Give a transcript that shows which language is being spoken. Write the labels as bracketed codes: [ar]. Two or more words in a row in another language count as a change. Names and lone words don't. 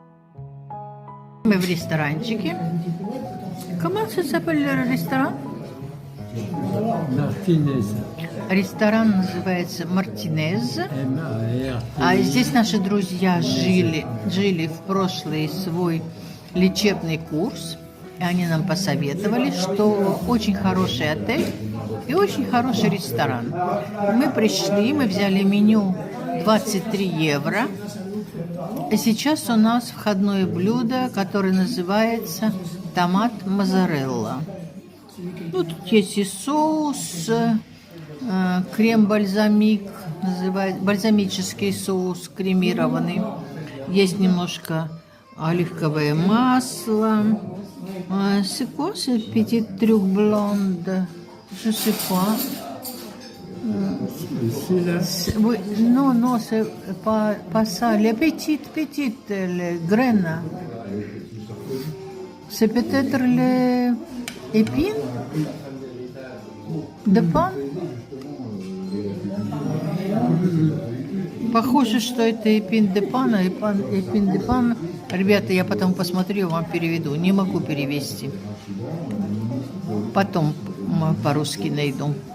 [ru] Мы в ресторанчике. [fr] Comment ça s'appelle le restaurant? Martinez. [ru] Ресторан называется Мартинез. M-A-R-T. А здесь наши друзья жили в прошлый свой лечебный курс. И они нам посоветовали, что очень хороший отель и очень хороший ресторан. Мы пришли, мы взяли меню 23 евро. И сейчас у нас входное блюдо, которое называется томат моzzarella. Ну, тут есть и соус, крем-бальзамик, бальзамический соус кремированный. Есть немножко оливковое масло. [fr] C'est quoi ce petit truc blonde? Je sais pas. Ici, là. Oui, non, c'est pas ça. Les petites, les graines. C'est peut-être les épines de пан. [ru] Похоже, что это [fr] épine de pana, épine de pan. [ru] Ребята, я потом посмотрю, вам переведу. Не могу перевести. Потом по-русски найду.